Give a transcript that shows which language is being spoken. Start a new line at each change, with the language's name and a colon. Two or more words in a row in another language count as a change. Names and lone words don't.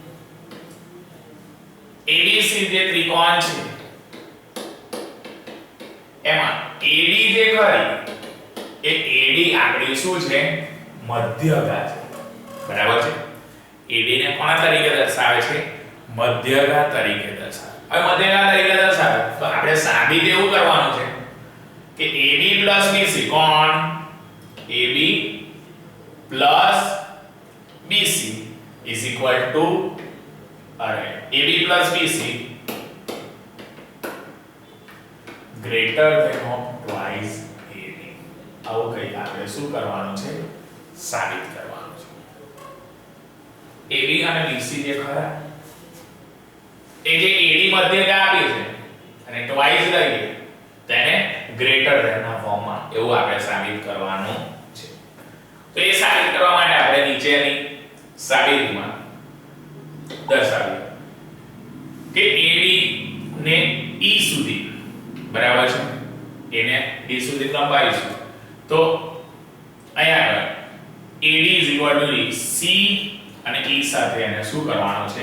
Gujarati: ABC જે ત્રિકોણ છે એમાં AD જે ખરી એ AD આકડી શું છે? મધ્યગા છે. બરાબર છે? AD ને કોના તરીકે દર્શાવે છે? મધ્યગા તરીકે દર્શાવે. હવે મધ્યગા તરીકે દર્શાવે તો આપણે સાબિત એવું કરવાનું છે કે AD BC કોણ?
English: AB plus BC is equal to AB plus BC greater than or twice AD.
Gujarati: આવું કઈ આપણે શું કરવાનું છે? સાબિત કરવાનું છે. AB અને BC જે ખરા એ જે AD મધ્યગા આપી છે અને twice લઈએ તેને
English: greater than
Gujarati: ના ફોર્મમાં એવું આપણે સાબિત કરવાનું છે. તો એ સાબિત કરવા માટે આપણે નીચેની સાબિતીમાં દર્શાવીએ કે AD ને E સુધી બરાબર છે એને E સુધી લંબાવીશું તો અહીંયા આગળ AD = C અને E સાથે એને શું કરવાનું છે?